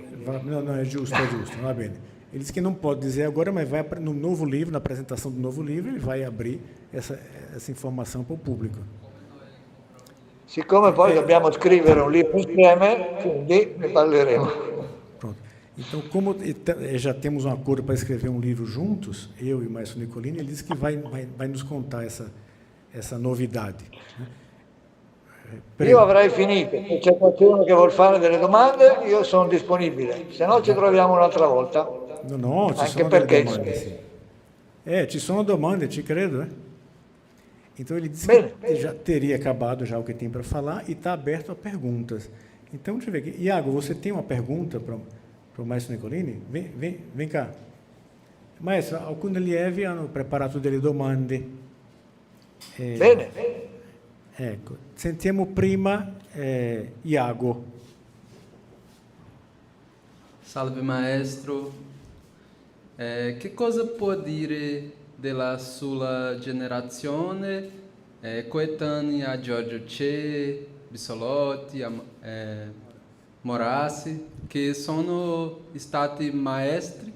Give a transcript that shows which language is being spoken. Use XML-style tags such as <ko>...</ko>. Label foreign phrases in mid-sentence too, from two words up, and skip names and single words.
<pt>Não, é justo,</pt> <it>va bene.</it> <pt>Ele disse que não pode dizer agora, mas vai no novo livro, na apresentação do novo livro, ele vai abrir essa informação para o público.</pt> <it>Siccome poi dobbiamo scrivere un libro insieme, quindi ne parleremo.</it> <pt>Pronto. Então, como já temos um acordo para escrever um livro juntos, eu e o Maestro Nicolini, ele disse que vai nos contar essa novidade.</pt> <it>Io avrei finito, se c'è qualcuno che vuol fare delle domande, io sono disponibile, se no ci troviamo un'altra volta. No, ci Anche sono perché... delle domande, sì. Ci sono domande, ci credo,</it> <pt>Então, ele disse que já teria acabado já o que tem para falar e está aberto a perguntas. Então, deixa eu ver aqui. Iago, você tem uma pergunta para o Maestro Nicolini? Vem cá.</pt> <it>Maestro, alcuni allievi hanno preparato delle domande. Bene. Ecco, sentiamo prima Iago. Salve maestro, che cosa può dire della sua generazione coetanea a Giorgio Che, Bissolotti, Morassi, che sono stati maestri</it>